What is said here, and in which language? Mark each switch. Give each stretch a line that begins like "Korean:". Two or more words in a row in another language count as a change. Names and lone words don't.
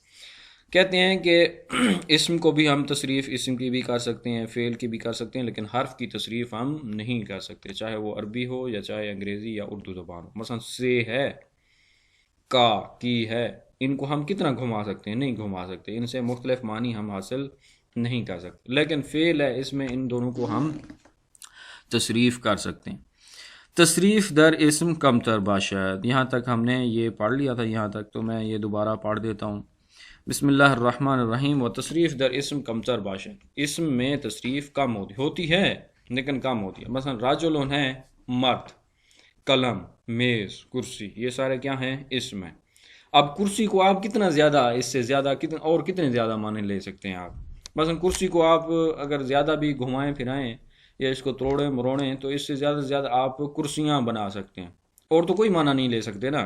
Urdu: کہتے ہیں کہ اسم کو بھی ہم تصریف اسم کی بھی کر سکتے ہیں، فعل کی بھی کر سکتے ہیں، لیکن حرف کی تصریف ہم نہیں کر سکتے، چاہے وہ عربی ہو یا چاہے انگریزی یا اردو زبان ہو۔ مثلا سے ہے، کا، کی ہے، ان کو ہم کتنا گھما سکتے ہیں، نہیں گھما سکتے، ان سے مختلف معنی ہم حاصل نہیں کر سکتے۔ لیکن فعل ہے، اس میں ان دونوں کو ہم تصریف کر سکتے ہیں۔
Persian: تصریف در اسم کم تر باشد،
Urdu: یہاں تک ہم نے یہ پڑھ لیا تھا یہاں تک، تو میں یہ دوبارہ پڑھ دیتا ہوں۔
Arabic: بسم اللہ الرحمن الرحیم۔
Persian: و تصریف در اسم کم تر باشد،
Urdu: اسم میں تصریف کم ہوتی ہے لیکن کم ہوتی ہے۔ مثلا رجل ہے مرد، قلم، میز، کرسی، یہ سارے کیا ہیں، اسم ہیں۔ اب کرسی کو آپ کتنا زیادہ، اس سے زیادہ کتنے زیادہ معنی لے سکتے ہیں آپ۔ مثلا کرسی کو آپ اگر زیادہ بھی گھمائیں پھرائیں یا اس کو توڑیں مروڑیں تو اس سے زیادہ سے زیادہ آپ کرسیاں بنا سکتے ہیں، اور تو کوئی معنی نہیں لے سکتے نا۔